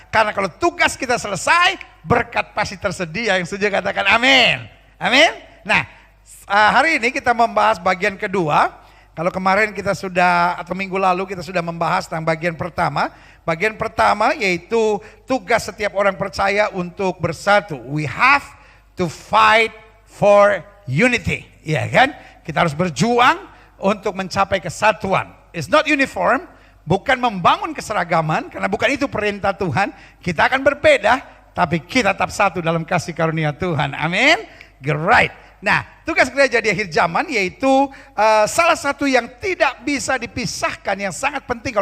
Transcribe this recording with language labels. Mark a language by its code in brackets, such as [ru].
[id] Karena kalau tugas kita selesai, berkat pasti tersedia. Yang setuju katakan amin. Amin. Nah, hari ini kita membahas bagian kedua. Kalau kemarin kita sudah, atau minggu lalu kita sudah membahas tentang bagian pertama. Bagian pertama yaitu tugas setiap orang percaya untuk bersatu. [en] We have to fight for unity. [id] Ya kan? Kita harus berjuang untuk mencapai kesatuan. [en] It's not uniform, [id] bukan membangun keseragaman, karena bukan itu perintah Tuhan. Kita akan berbeda, tapi kita tetap satu dalam kasih karunia Tuhan. Amin. Great. Nah, tugas gereja di akhir zaman yaitu salah satu yang tidak bisa dipisahkan, yang sangat penting.